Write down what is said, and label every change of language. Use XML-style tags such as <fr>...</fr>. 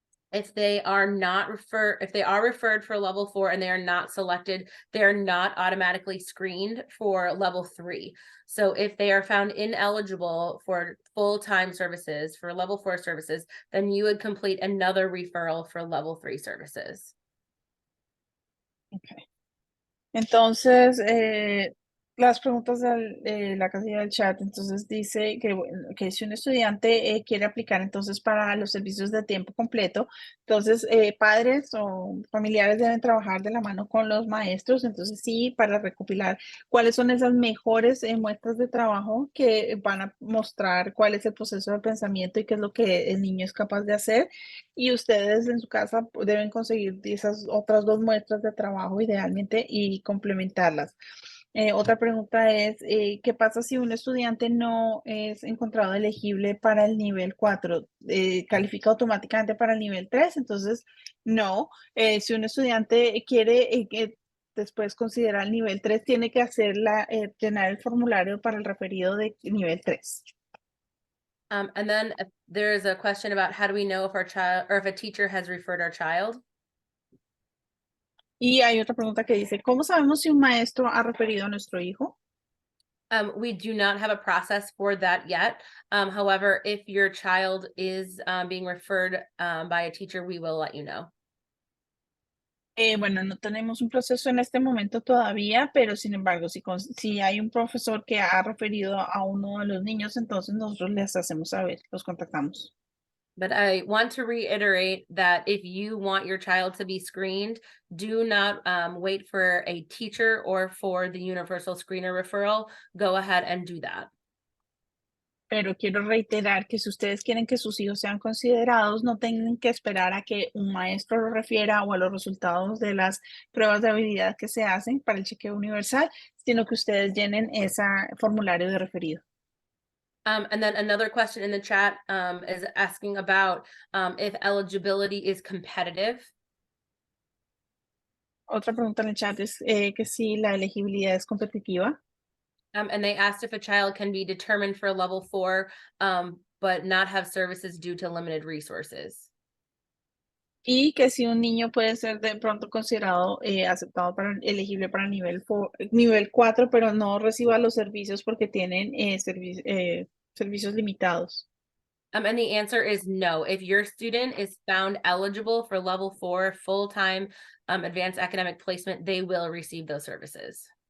<en>If they are referred for level 4 and they are not selected, they are not automatically screened for level 3. So if they are found ineligible for full-time services, for level 4 services, then you would complete another referral for level 3 services. Okay.</en> <es>Entonces, las preguntas de la casilla del chat, entonces dice que si un estudiante quiere aplicar entonces para los servicios de tiempo completo, entonces padres o familiares deben trabajar de la mano con los maestros, entonces sí, para recopilar cuáles son esas mejores muestras de trabajo que van a mostrar cuál es el proceso de pensamiento y qué es lo que el niño es capaz de hacer. Y ustedes en su casa deben conseguir esas otras 2 muestras de trabajo idealmente y complementarlas. Otra pregunta es, ¿qué pasa si un estudiante no es encontrado elegible para el nivel 4? ¿Califica automáticamente para el nivel 3? Entonces, no. Si un estudiante quiere después considerar el nivel 3, tiene que llenar el formulario para el referido de nivel 3.</es> <en>And then there's a question about how do we know if our child or if a teacher has referred our child?</en> <es>Y hay otra pregunta que dice, ¿cómo sabemos si un maestro ha referido a nuestro hijo?</es> <en>We do not have a process for that yet. However, if your child is being referred by a teacher, we will let you know.</en> <es>Bueno, no tenemos un proceso en este momento todavía, pero sin embargo, si hay un profesor que ha referido a uno de los niños, entonces nosotros les hacemos saber, los contactamos.</es> <en>But I want to reiterate that if you want your child to be screened, do not wait for a teacher or for the universal screener referral. Go ahead and do that.</en> <es>Pero quiero reiterar que si ustedes quieren que sus hijos sean considerados, no tienen que esperar a que un maestro lo refiera o a los resultados de las pruebas de habilidad que se hacen para el chequeo universal, sino que ustedes llenen ese formulario de referido.</es> <en>And then another question in the chat is asking about if eligibility is competitive.</en> <es>Otra pregunta en el chat es que si la elegibilidad es competitiva.</es> <en>And they asked if a child can be determined for level 4, but not have services due to limited resources.</en> <es>Y que si un niño puede ser de pronto considerado aceptado elegible para nivel 4, pero no reciba los servicios porque tienen servicios limitados.</es> <en>And the answer is no. If your student is found eligible for level 4 full-time advanced academic placement, they will receive those services.</en>